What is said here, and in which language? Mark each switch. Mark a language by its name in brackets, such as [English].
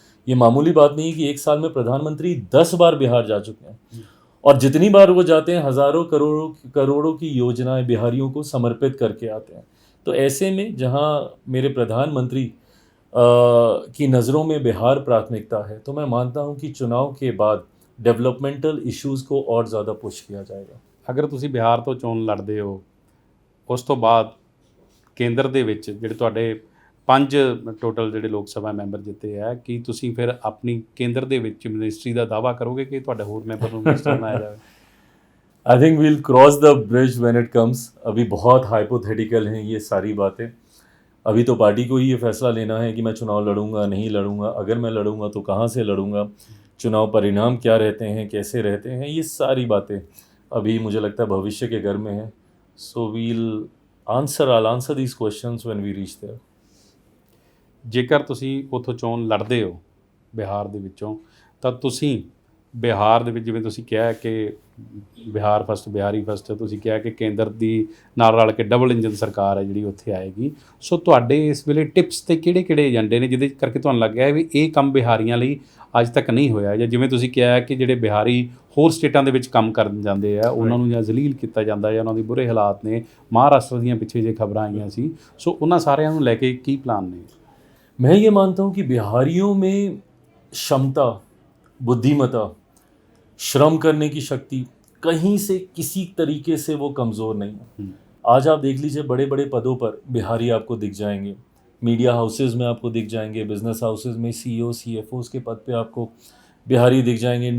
[Hindi] ये मामूली बात नहीं है कि 1 साल में प्रधानमंत्री 10 बार बिहार जा चुके हैं और जितनी बार वो जाते हैं हज़ारों करोड़ों की योजनाएं बिहारियों को समर्पित करके आते हैं। तो ऐसे में जहां मेरे प्रधानमंत्री की नज़रों में बिहार प्राथमिकता है, तो मैं मानता हूं कि चुनाव के बाद डेवलपमेंटल इश्यूज़ को और ज़्यादा पुश किया जाएगा। [Punjabi] ਅਗਰ ਤੁਸੀਂ ਬਿਹਾਰ ਤੋਂ ਚੋਣ ਲੜਦੇ ਹੋ, ਉਸ ਤੋਂ ਬਾਅਦ ਕੇਂਦਰ ਦੇ ਵਿੱਚ ਜਿਹੜੇ ਤੁਹਾਡੇ 5 ਟੋਟਲ ਜਿਹੜੇ ਲੋਕ ਸਭਾ ਮੈਂਬਰ ਜਿੱਤੇ ਹੈ, ਕੀ ਤੁਸੀਂ ਫਿਰ ਆਪਣੀ ਕੇਂਦਰ ਦੇ ਵਿੱਚ ਮਿਨਿਸਟਰੀ ਦਾ ਦਾਅਵਾ ਕਰੋਗੇ ਕਿ ਤੁਹਾਡੇ ਹੋਰ ਮੈਂਬਰ ਨੂੰ ਮਿਨਿਸਟਰ ਬਣਾਇਆ ਜਾਵੇ? [English] I think we'll cross the bridge when it comes. [Hindi] अभी बहुत हाइपोथेटिकल हैं ये सारी बातें। अभी तो पार्टी को ही ये फैसला लेना है कि मैं चुनाव लड़ूंगा नहीं लड़ूंगा, अगर मैं लड़ूंगा तो कहाँ से लड़ूंगा, चुनाव परिणाम क्या रहते हैं, कैसे रहते हैं, ये सारी बातें अभी मुझे लगता है भविष्य के घर में है। [English] So I'll answer these questions when we reach there। [Punjabi] ਜੇਕਰ ਤੁਸੀਂ ਉੱਥੋਂ ਚੋਣ ਲੜਦੇ ਹੋ ਬਿਹਾਰ ਦੇ ਵਿੱਚੋਂ, ਤਾਂ ਤੁਸੀਂ ਬਿਹਾਰ ਦੇ ਵਿੱਚ, ਜਿਵੇਂ ਤੁਸੀਂ ਕਿਹਾ ਕਿ ਬਿਹਾਰ ਫਸਟ, ਬਿਹਾਰੀ ਫਸਟ, ਤੁਸੀਂ ਕਿਹਾ ਕਿ ਕੇਂਦਰ ਦੀ ਨਾਲ ਰਲ ਕੇ ਡਬਲ ਇੰਜਨ ਸਰਕਾਰ ਹੈ ਜਿਹੜੀ ਉੱਥੇ ਆਏਗੀ। ਸੋ ਤੁਹਾਡੇ ਇਸ ਵੇਲੇ ਟਿਪਸ ਤੇ ਕਿਹੜੇ ਏਜੰਡੇ ਨੇ ਜਿਹਦੇ ਕਰਕੇ ਤੁਹਾਨੂੰ ਲੱਗਿਆ ਵੀ ਇਹ ਕੰਮ ਬਿਹਾਰੀਆਂ ਲਈ ਅੱਜ ਤੱਕ ਨਹੀਂ ਹੋਇਆ, ਜਾਂ ਜਿਵੇਂ ਤੁਸੀਂ ਕਿਹਾ ਕਿ ਜਿਹੜੇ ਬਿਹਾਰੀ ਹੋਰ ਸਟੇਟਾਂ ਦੇ ਵਿੱਚ ਕੰਮ ਕਰਨ ਜਾਂਦੇ ਆ ਉਹਨਾਂ ਨੂੰ ਜਾਂ ਜ਼ਲੀਲ ਕੀਤਾ ਜਾਂਦਾ ਜਾਂ ਉਹਨਾਂ ਦੇ ਬੁਰੇ ਹਾਲਾਤ ਨੇ, ਮਹਾਰਾਸ਼ਟਰ ਦੀਆਂ ਪਿੱਛੇ ਜੇ ਖਬਰਾਂ ਆਈਆਂ ਸੀ, ਸੋ ਉਹਨਾਂ ਸਾਰਿਆਂ ਨੂੰ ਲੈ ਕੇ ਕੀ ਪਲਾਨ ਨੇ? [Hindi] मैं ये मानता हूँ कि बिहारियों में क्षमता, बुद्धिमत्ता, श्रम करने की शक्ति कहीं से किसी तरीके से वो कमज़ोर नहीं है। आज आप देख लीजिए बड़े बड़े पदों पर बिहारी आपको दिख जाएंगे, मीडिया हाउसेज में आपको दिख जाएंगे, बिजनेस हाउसेज में CEO CFOs के पद पे आपको बिहारी दिख जाएंगे।